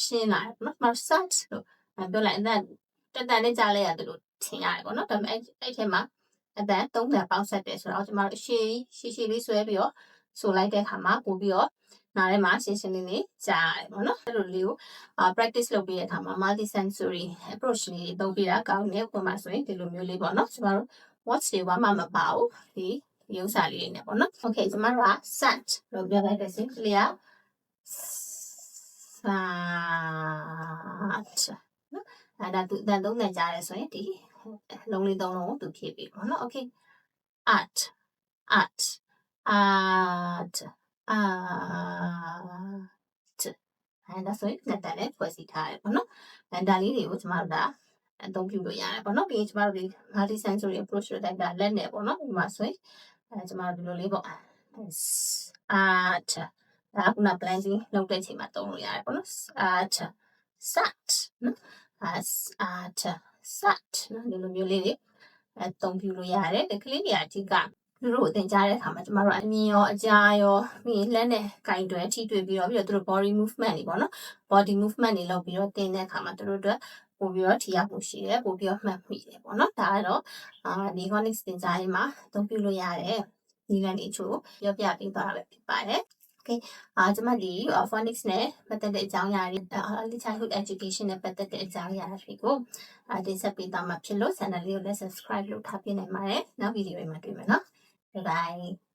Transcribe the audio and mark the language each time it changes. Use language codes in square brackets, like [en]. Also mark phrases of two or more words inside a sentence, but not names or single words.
[my] ရှင်းလာတယ်ပေါ့နော်ကျမတို့ sat လို့ပြောလိုက်အတန်တန်နဲ့ကြားလိုက်ရတယ်လို့ထင်ရတယ်ပေါ့နော်ဒါပေမဲ့အဲ့ထဲမှာအတန်သုံးတန်ပေါင်းဆက်တယ်ဆိုတော့ကျမတို့ရှည်လေးဆွဲပြီးတော့ဆိုလိုက်တဲ့အခါမှာပို့ပြီးတော့နားထဲမှာရှင်းလေးကြားရတယ်ပေါ့နော်အဲ့လိုလေးကိုpractice လုပ်ပြီးတဲ့အခါမှာ [en] multi sensory approach [my] လေးသုံးပြီးတာကောင်းတယ်ဥပမာဆိုရင်ဒီလိုမျိုးလေးပေါ့နော်ကျမတို့ watch တွေဘာမှမပါဘူးဒီဥစ္စာလေးတွေနဲ့ပေါ့နော် okay ကျမတို့က sat လို့ပြောလိုက်တဲ့စင်ကလေးက sat နော်အဲ့ဒါသူအတန်သုံးတန်ကြားရဲဆိုရင်ဒီလုံးလေးသုံးလုံးကိုသူဖြည့်ပြီးပေါ့နော် okay at အဲ့ဒါဆိုရင်နှစ်တန်နဲ့ဖွဲ့စည်းထားတယ်ပေါ့နော်ဒါလေးတွေကိုကျမတို့အသုံးပြုလို့ရတယ်ပေါ့နော်ပြီးရင်ကျမတို့ဒီ [en] multi sensory approach [my] လို့တိုက်တာလက်နဲ့ပေါ့နော်ဒီမှာဆိုရင်ကျမတို့ဒီလိုလေးပေါ့ at ဒါကခုန blending လုပ်တဲ့အချိန်မှာသုံးလို့ရတယ်ပေါ့နော် [en] at sat [my] နော် [en] at sat [my] နော်ဒီလိုမျိုးလေးတွေအသုံးပြုလို့ရတယ်ဒီကလေးတွေအဓိကသူ တို့ကိုသင်ကြားတဲ့အခါမှာကျမတို့အမြင်ရောအကြားရောပြီးရင်လက်နဲ့ကင်တွယ်ထိတွေ့ပြီးတော့သူတို့ [en] body movement [my] တွေပေါ့နော် [en] body movement [my] တွေလုပ်ပြီးတော့သင်တဲ့အခါမှာသူတို့အတွက်ပို့ပြီးတော့ထိရောက်မှုရှိတယ်ပို့ပြီးတော့မှတ်မိတယ်ပေါ့နော်ဒါကတော့ဒီ phonics သင်ကြားရေးမှာအသုံးပြုလို့ရတယ်နည်းလမ်းလေးချို့ပြောပြပေးသွားတာပဲဖြစ်ပါတယ်Okay ကျမဒီ phonics နဲ့ပတ်သက်တဲ့အကြောင်းအရာတွေ [en] early childhood education [my] နဲ့ပတ်သက်တဲ့အကြောင်းအရာတွေကိုတင်ဆက်ပေးသွားမှာဖြစ်လို့ channel လေးကိုလည်း subscribe လုပ်ထားပေးနိုင်ပါတယ်နောက်ဗီဒီယိုတွေမှာတွေ့မယ်နော် [en] Bye bye